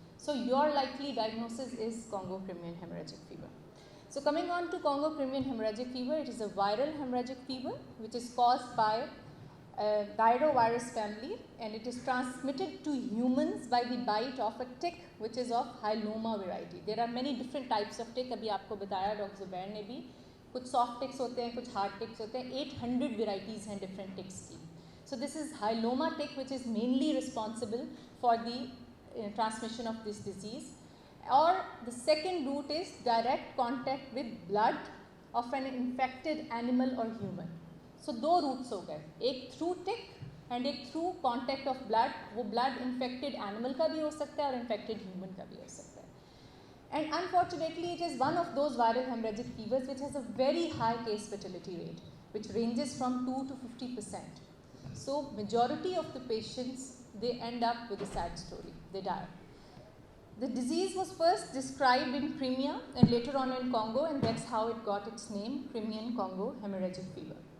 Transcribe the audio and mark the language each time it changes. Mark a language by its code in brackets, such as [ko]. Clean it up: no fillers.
[en] So your likely diagnosis is Congo Crimean hemorrhagic fever. So coming on to Congo Crimean hemorrhagic fever, it is a viral hemorrhagic fever which is caused by Gyrovirus family and it is transmitted to humans by the bite of a tick which is of Hyaloma variety. There are many different types of tick. [hi] अभी आपको बताया doctor Zubair ने भी, कुछ soft ticks होते हैं, कुछ hard ticks होते हैं, 800 varieties हैं different ticks की. [en] So this is Hyaloma tick which is mainly responsible for the transmission of this disease. Or the second route is direct contact with blood of an infected animal or human. So दो routes हो गए, एक through tick and एक through contact of blood. [hi] वो blood infected animal का भी हो सकता है और infected human का भी हो सकता है. [en] And unfortunately it is one of those viral hemorrhagic fevers which has a very high case fatality rate which ranges from 2 to 50%. So majority of the patients, they end up with a sad story, they die. The disease was first described in Crimea and later on in Congo and that's how it got its name, Crimean Congo hemorrhagic fever.